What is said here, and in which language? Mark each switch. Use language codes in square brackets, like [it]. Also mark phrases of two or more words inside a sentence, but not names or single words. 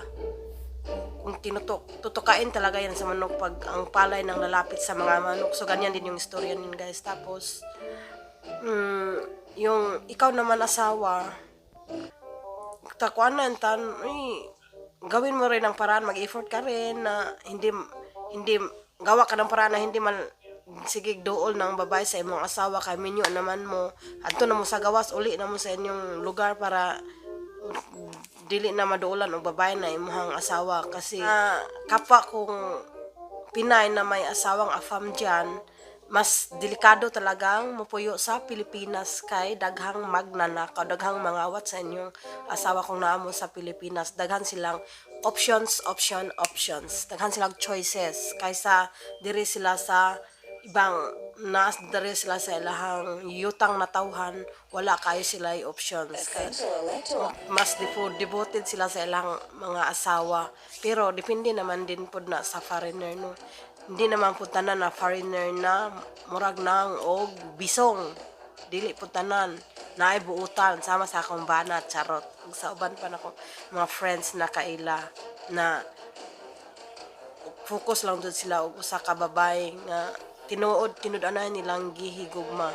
[tl] Kung tutukain talaga yan sa manok pag ang palay nang lalapit sa mga manok. So ganyan din yung istorya nin guys. Tapos yung ikaw naman asawa, takuan na gawin mo rin ang paraan, mag-effort ka rin na hindi gawa ka ng paraan na hindi man sige [ceb] dool ng babae sa imong asawa, kay minyo naman mo adto na mo sa gawas, uli na mo sa inyong lugar para dili na maduolan og babae na imong asawa. [tl] Kasi kapwa kung Pinay na may asawang afam dyan, [ceb] mas delikado talagang mupuyo sa Pilipinas kay daghang magnanakaw, daghang mangawat sa inyong asawa kung naamo sa Pilipinas. Daghan silang options, daghan silang choices kaysa diri sila sa ibang diri sila sa ilahang yutang na tawhan, wala kayo sila options. Mas devoted sila sa ilang mga asawa. [tl] Pero depende naman din po na sa foreigner no. Hindi naman po [ceb] tanan na foreigner na murag nang og bisong. Dili po tanan na ay buutan sama sa akong bana charot. Sa uban pa nako mga friends na kaila na focus lang dun sila og usa ka babae nga tinud-anan nilang gihigugma.